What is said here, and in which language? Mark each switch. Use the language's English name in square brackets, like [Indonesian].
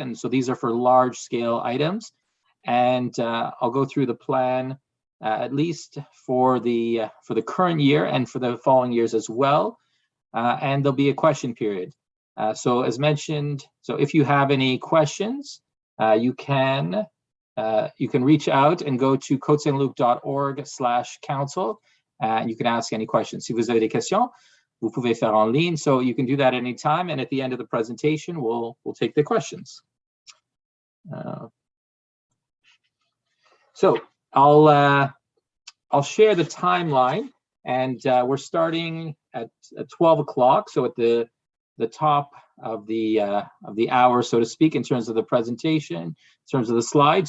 [English] And so these are for large scale items. And I'll go through the plan at least for the current year and for the following years as well. And there'll be a question period. So as mentioned, so if you have any questions, you can reach out and go to côtesaintluc.org/council. You can ask any questions. [French] Si vous avez des questions, vous pouvez faire en ligne. [English] So you can do that anytime. And at the end of the presentation, we'll take the questions. So I'll share the timeline, and we're starting at 12 o'clock. So at the top of the hour, so to speak, in terms of the presentation, in terms of the slide.